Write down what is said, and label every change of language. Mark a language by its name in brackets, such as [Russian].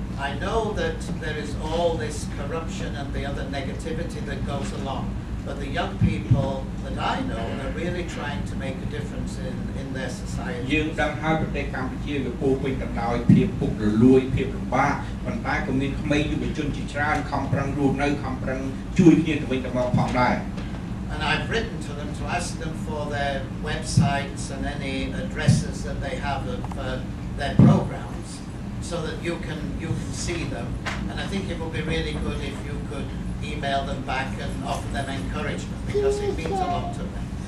[English] I know that there is all this corruption and the other negativity that goes along, but the young people that I know are really trying to make a difference in their society. [Khmer] យើងដឹងហើយប្រទេសកម្ពុជាវាពោពេញទៅដោយភាពពុករលួយភាពលំបាកប៉ុន្តែក៏មានក្មេងយុវជនជាច្រើនខំប្រឹងរស់នៅខំប្រឹងជួយគ្នាទៅវិញទៅមកផងដែរ [English] And I've written to them to ask them for their websites and any addresses that they have of their programs, so that you can see them. And I think it would be really good if you could email them back and offer them encouragement, because it means a lot to them.